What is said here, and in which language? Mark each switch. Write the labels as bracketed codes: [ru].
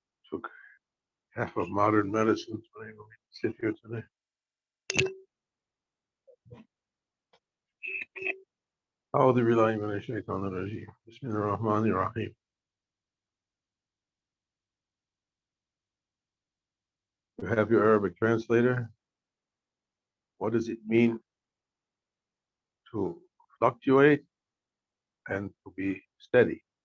[en] Took half of modern medicine to be able to sit here today. [ar] أعوذ بالله من الشيطان الرجيم بسم الله الرحمن الرحيم. [en] You have your Arabic translator. What does it mean to fluctuate and to be steady?